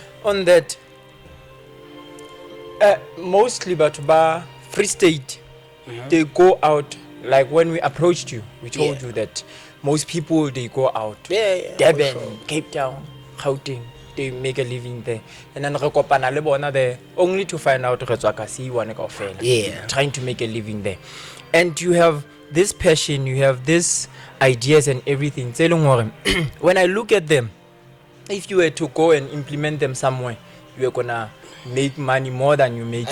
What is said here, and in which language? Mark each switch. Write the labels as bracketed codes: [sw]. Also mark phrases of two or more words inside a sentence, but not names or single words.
[en] On that, mostly but Free State, they go out, like when we approached you, we told you that most people, they go out. Yeah. Durban, for sure. Cape Town, Gauteng, they make a living there. And then [tn] re kopana le bona [en] there, only to find out trying to make a living there. And you have this passion, you have this ideas and everything. When I look at them, if you were to go and implement them somewhere, you are gonna make money more than you're making